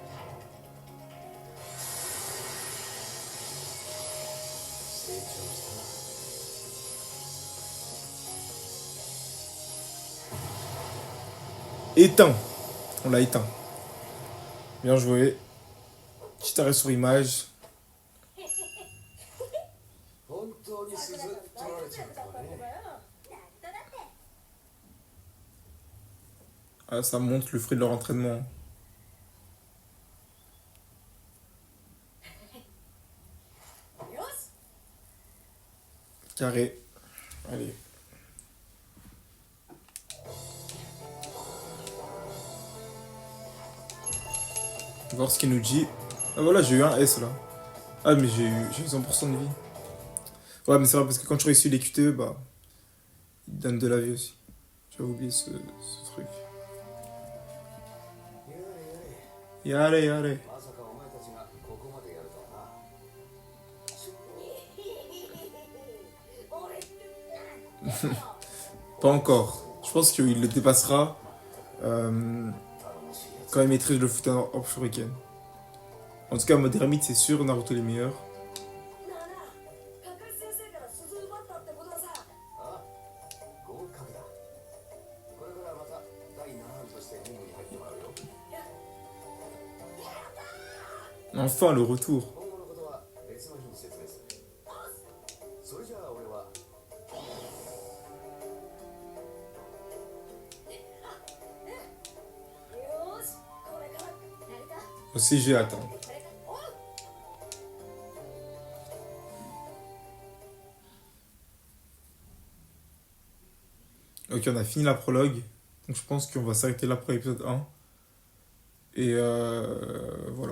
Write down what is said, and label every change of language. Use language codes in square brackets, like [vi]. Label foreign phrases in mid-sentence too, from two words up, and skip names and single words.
[fr] Éteint. On l'a éteint. Bien joué. Petit arrêt sur image. [ja] 本当に鈴取られちゃうとはね。 [fr] Ah, ça montre le fruit de leur entraînement. [ja] よし [fr] Carré. Allez. On va voir ce qu'il nous dit. Ah voilà, j'ai eu un S là. Ah mais j'ai eu 100% de vie. Ouais mais c'est vrai parce que quand tu réussis les QTE, bah... Ils donnent de la vie aussi. J'avais oublié ce truc. [ja] やれやれ。やれやれ. まさかお前たちがここまでやるとはな。俺ってなんだよ [fr] Pas encore. Je pense qu'il le dépassera quand il maîtrise le foot hors shuriken. En tout cas, mode ermite, c'est sûr, Naruto les meilleurs. [ja] なあなあカカシ先生から鈴奪ったってことはさあ、合格だ。これからまた第7班として任務に入ってもらうよ。 [fr] Enfin, le retour. [ja] 今後のことは別の日に説明する。それじゃあ俺は。よーしこれから [fr] Aussi, j'ai hâte. Hein. [ja] おう [fr] Ok, on a fini la prologue. Donc je pense qu'on va s'arrêter là pour l'épisode 1. Et voilà.